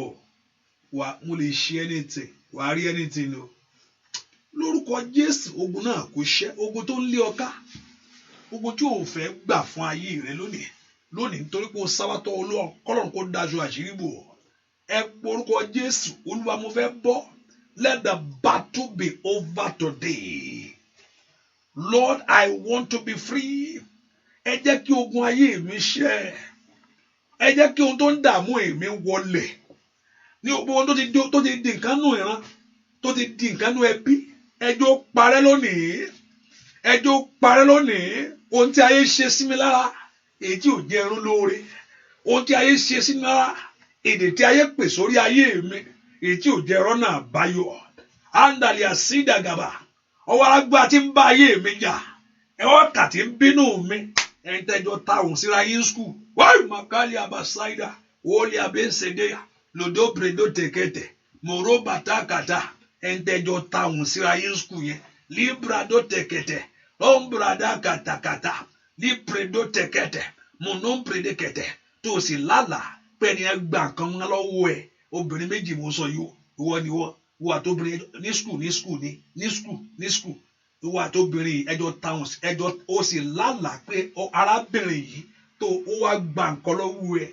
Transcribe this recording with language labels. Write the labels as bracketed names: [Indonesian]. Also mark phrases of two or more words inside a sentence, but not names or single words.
[Yoruba] Mo lè ṣe anything. Wà á rí anything o. Lórúkọ Jésù, ogun náà kò ṣẹ́. Ogun tó ń lé ọ ká. Ogun tí ò fẹ́ gbà fún ayé rẹ lónìí. Lónìí nítorí pé o sábàtọ̀ Ọlọ́run kọ́lọ́run kó dájú àṣírí bò ọ́. Ẹ porúkọ Jésù, Olúwa mo fẹ́ bọ́. [English] Let the battle be over today. Lord, I want to be free. [Yoruba] Ẹ jẹ́ kí ogun ayé mi ṣẹ́. Ẹ jẹ́ kí ohun tó ń dààmú èmi wọlé. Ní ohun tó ti di nǹkan nù ìran, tó ti di nǹkan nù ẹbí, ẹjọ́ parẹ́ lónìí. Ẹjọ́ parẹ́ lónìí. Ohun tí ayé ṣe sí mi lára, èyí tí ò jẹ́ ẹrú lóore. Ohun tí ayé ṣe sí mi lára, èdè tí ayé pè sórí ayé mi, èyí tí ò jẹ́ rọ́nà àbáyọ. Ándàlì àsídàgàbà. Ọwọ́ alágbá tí ń bá ayé mi jà. Ẹwọ́ kà tí ń bínú mi. Ẹ̀yin tẹ́jọ́ táwọn síra yín skul. Wáyé Makali Abasaida. Wọ́ọ̀lì Abẹ́sẹ̀dẹ́yà. Lòdó Bredo Tẹ̀kẹ̀tẹ̀. Mòró Bàtàkàtà. Ẹ̀yin tẹ́jọ́ táwọn síra yín skul yẹn. Librado Tẹ̀kẹ̀tẹ̀. Ombrada Katakata. Libredo Tẹ̀kẹ̀tẹ̀. Monombrede Kẹ̀tẹ̀. Tó o sì lálàá pẹ́ni ẹ gbà kan lọ́wọ́ ẹ̀. Obìnrin méjì mo sọ yìí. Ìwọ ni wọ́n. Ìwọ àtobìnrin ní skul. Ìwọ àtobìnrin ẹjọ́ táwọn ẹjọ́ ó sì lálàá pé arábìnrin yìí tó ó wá gbà nǹkan lọ́wọ́ ẹ̀.